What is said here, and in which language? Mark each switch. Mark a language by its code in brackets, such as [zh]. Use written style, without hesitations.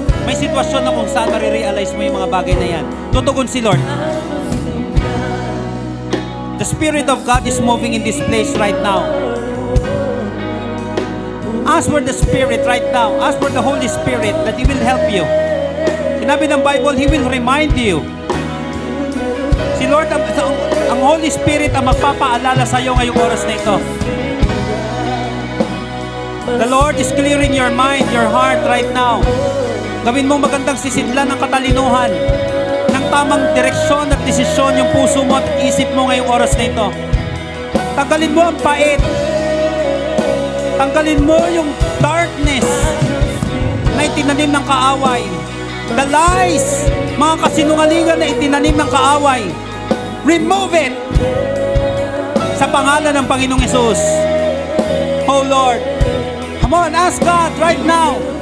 [tl] May sitwasyon na kung saan marirealize mo yung mga bagay na yan. Tutugon si Lord. [en] The Spirit of God is moving in this place right now. Ask for the Spirit right now. Ask for the Holy Spirit that He will help you. [tl] Sinabi ng Bible, [en] He will remind you. [tl] Si Lord, ang Holy Spirit ang magpapaalala sa iyo ngayong oras na ito. [en] The Lord is clearing your mind, your heart right now. [tl] Gawin mo magandang sisidlan ng katalinuhan, ng tamang direksyon at desisyon yung puso mo at isip mo ngayong oras na ito. Tanggalin mo ang pait. Tanggalin mo yung darkness na itinanim ng kaaway. [en] The lies, [tl] mga kasinungalingan na itinanim ng kaaway. [en] Remove it [tl] sa pangalan ng Panginoong Hesus. [en] Oh Lord, come on, ask God right now.